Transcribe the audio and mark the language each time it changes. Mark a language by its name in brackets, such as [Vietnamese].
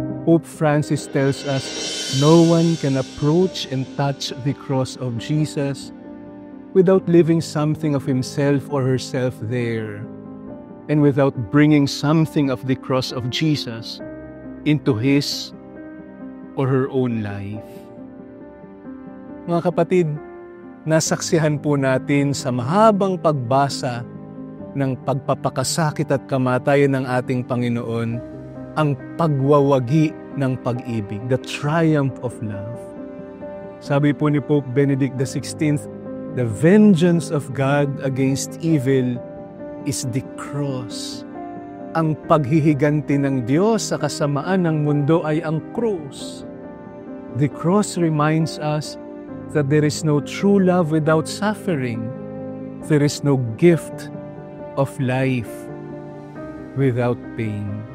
[English] Pope Francis tells us no one can approach and touch the cross of Jesus without leaving something of himself or herself there, and without bringing something of the cross of Jesus into his or her own life. [Filipino] Mga kapatid, nasaksihan po natin sa mahabang pagbasa ng pagpapakasakit at kamatayan ng ating Panginoon ang pagwawagi ng pag-ibig, [English] the triumph of love. [Filipino] Sabi po ni [English] Pope Benedict XVI, the vengeance of God against evil is the cross. [Filipino] Ang paghihiganti ng Diyos sa kasamaan ng mundo ay ang krus. [English] The cross reminds us that there is no true love without suffering. There is no gift of life without pain.